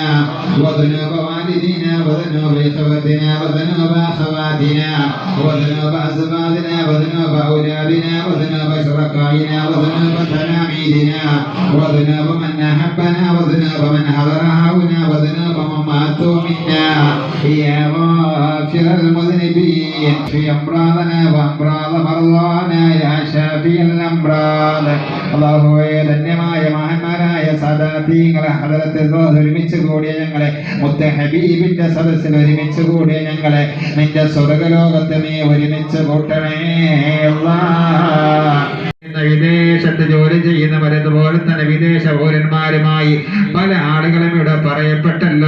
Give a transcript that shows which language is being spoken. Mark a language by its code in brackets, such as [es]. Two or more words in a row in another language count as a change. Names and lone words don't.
[ar] وذنوب والدينا وذنوب إخوتنا وذنوب أخواتنا وذنوب أزواجنا وذنوب أولادنا وذنوب شركائنا وذنوب تلاميذنا وذنوب من أحبنا وذنوب من حضرها وذنوب من ماتوا منا يا غافر المذنبين في أمراضنا وأمراض مرضانا يا شافي الأمراض [ml] അല്ലാഹുവേ ധന്യമായ മഹാന്മാരായ സാദാതീങ്ങളെ ഹദറത്തിൽ ഒരുമിച്ച് കൂടിയ ഞങ്ങളെ മുത്ത ഹബീബിന്റെ സദസ്സിൽ ഒരുമിച്ച് കൂടിയ ഞങ്ങളെ നിന്റെ സ്വർഗ്ഗലോകത്ത് നീ ഒരുമിച്ച് കൂട്ടണേ അല്ലാഹ്. വിദേശത്ത് ജോലി ചെയ്യുന്നവരതുപോലെ തന്നെ വിദേശ പൗരന്മാരുമായി പല ആളുകളും ഇവിടെ പറയപ്പെട്ടല്ലോ.